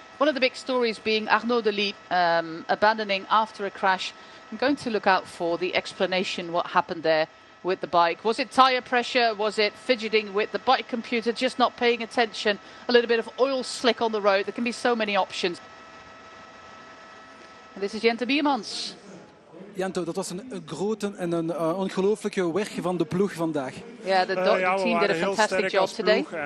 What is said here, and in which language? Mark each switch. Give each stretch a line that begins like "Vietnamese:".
English: One of the big stories being Arnaud Delis abandoning after a crash. I'm going to look out for the explanation what happened there with the bike. Was it tire pressure? Was it fidgeting with the bike computer, just not paying attention? A little bit of oil slick on the road. There can be so many options. And this is Jente Biermans.
Dutch: Jento, dat was een grote en een ongelooflijke weg van de ploeg vandaag.
English: Yeah, the team did a fantastic job today.